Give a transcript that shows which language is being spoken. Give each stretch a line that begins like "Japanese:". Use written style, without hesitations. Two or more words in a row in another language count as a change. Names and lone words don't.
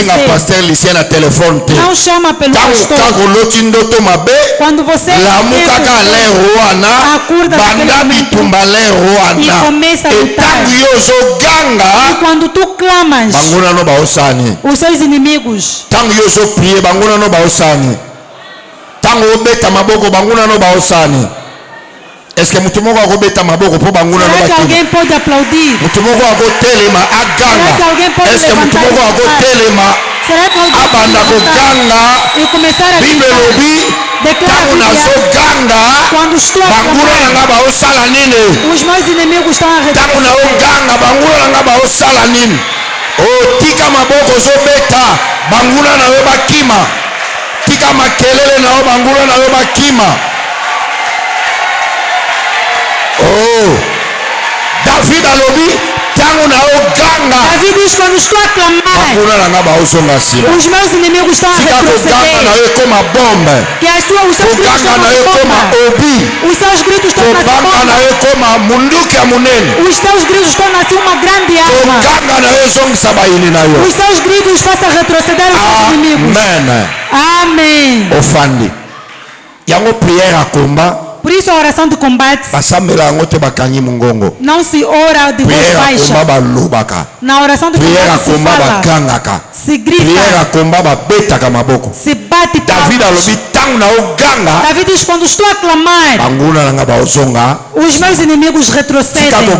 Portuguese: Não chama pelo pastor. Quando você acorda e começa a lutar. E quando tu clamas, os seus inimigos.
French: Est-ce que alguém
Portuguese: pode aplaudir?
French: Est-ce que
Portuguese: alguém pode e começar a gritar? Quando estou a clamar, os meus inimigos estão a retroceder.
Lingala: Tika maboko zobeta banguna na yo bakima. Tika makelele na yo banguna na yo bakima. Oh, David alobi tango na yo ganga.
Portuguese: David diz quando estou a clamar, os meus inimigos estão a retroceder. Que os seus gritos estão na bomba. Os seus gritos estão na bomba. Os seus gritos estão na uma grande arma. Os seus gritos façam retroceder os seus inimigos. Amém.
Lingala: Ofandi. Yango
French: prière à combat.
Portuguese: Por isso a oração de combate não se ora de voz baixa. Na oração de combate se fala, se grita, se bate palmas. Davi diz, quando estou a clamar, os meus inimigos retrocedem.